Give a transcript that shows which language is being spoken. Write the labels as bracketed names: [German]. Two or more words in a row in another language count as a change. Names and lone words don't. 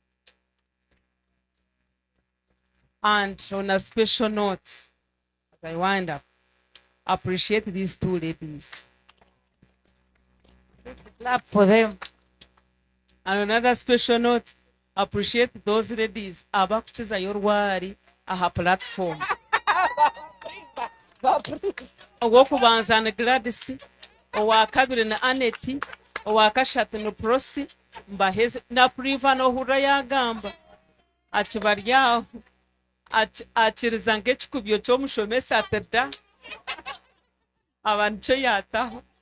[English] And on a special note, as I wind up, appreciate these two ladies. Clap for them. And on another special note, appreciate those ladies [Nyankole] abakucheza yorwari aha platform. Owokubanza ne Gladys, owakabiri ne Aneti, owakashatu ne Prosi, mbaheze na Priva no hura yagamba achibaryaho akiriza ng'ekikubyo ky'omushomesa atedda abantu kyo yataho.